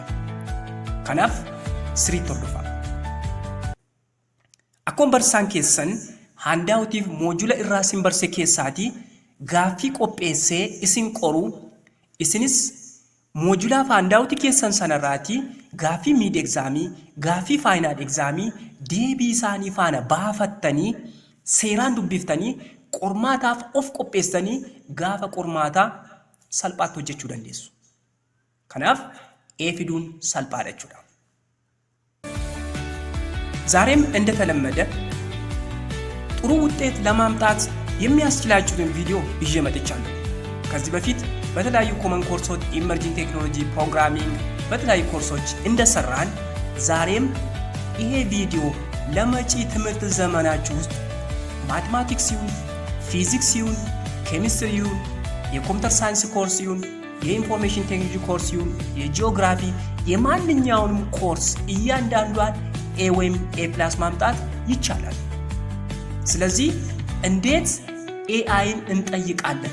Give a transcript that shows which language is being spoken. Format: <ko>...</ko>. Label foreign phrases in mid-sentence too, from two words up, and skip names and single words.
<om>Kanaaf sirriitti hordofaa. Akkuma barsiisaan keessan handaawutiif moojula irraa isin barse keessaatii gaaffii qopheessee isin qoru, isinis moojulaa fi handaawutii keessan sanarraatii gaaffii</om> <en>miid egzaamii,</en> <om>gaaffii</om> <en>faayinaal egzaamii</en> <om>deebii isaanii faana baafattanii seeraan dubbiftanii qormaataaf of qopheessanii gaafa qormaataa salphaatti hojjechuu dandeessu. Kanaaf fiduun salphaadha jechuudha.</om> <am>ዛሬም እንደተለመደ ጥሩ ውጤት ለማምጣት የሚያስችላችሁን ቪዲዮ ይዤ መጥቻለሁ። ከዚህ በፊት በተለያዩ ኮመን ኮርሶች</am> <en>emerging technology programming</en> <am>በተለያዩ ኮርሶች እንደሰራን ዛሬም ይሄ ቪዲዮ ለመጪ ትምህርት ዘመናችሁ ውስጥ ማትማቲክስ ይሁን ፊዚክስ ይሁን ኬሚስትሪ ይሁን የኮምፒውተር</am> <en>science course</en> <am>ይሁን የኢንፎርሜሽን</am> <en>technology course</en> <am>ይሁን የጂኦግራፊ የማንኛውንም ኮርስ እያንዳንዷን A ወይም A+ ማምጣት ይቻላል። ስለዚህ እንዴት AIን እንጠይቃለን?</am>